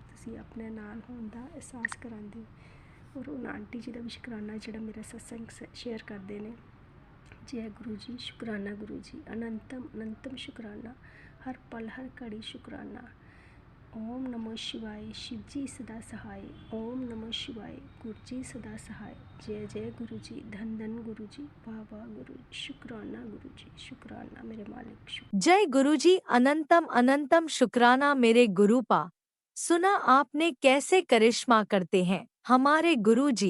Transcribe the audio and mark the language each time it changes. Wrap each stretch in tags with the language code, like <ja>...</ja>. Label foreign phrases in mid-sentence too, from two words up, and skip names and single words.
<pa>ਤੁਸੀਂ ਆਪਣੇ ਨਾਲ ਹੋਣ ਦਾ ਅਹਿਸਾਸ ਕਰਾਉਂਦੇ ਹੋ। ਔਰ ਉਹਨਾਂ ਆਂਟੀ ਜੀ ਦਾ ਵੀ ਸ਼ੁਕਰਾਨਾ ਜਿਹੜਾ ਮੇਰਾ ਸਤਸੰਗ ਸ਼ੇਅਰ ਕਰਦੇ ਨੇ। ਜੈ ਗੁਰੂ ਜੀ, ਸ਼ੁਕਰਾਨਾ ਗੁਰੂ ਜੀ, ਅਨੰਤਮ ਅਨੰਤਮ ਸ਼ੁਕਰਾਨਾ, ਹਰ ਪਲ ਹਰ ਘੜੀ ਸ਼ੁਕਰਾਨਾ। ਓਮ ਨਮੋ ਸ਼ਿਵਾਏ,</pa> <hi>शिव जी सदा सहाय। ओम नमो शिवाय, गुरु जी सदा सहाय। जय जय गुरु जी, धन धन गुरु जी, वाह वाह गुरु जी, शुक्राना गुरु जी, शुक्राना मेरे मालिक। जय गुरु जी, अनंतम अनंतम शुक्राना मेरे गुरु पा। सुना आपने कैसे करिश्मा करते हैं हमारे गुरु जी।</hi>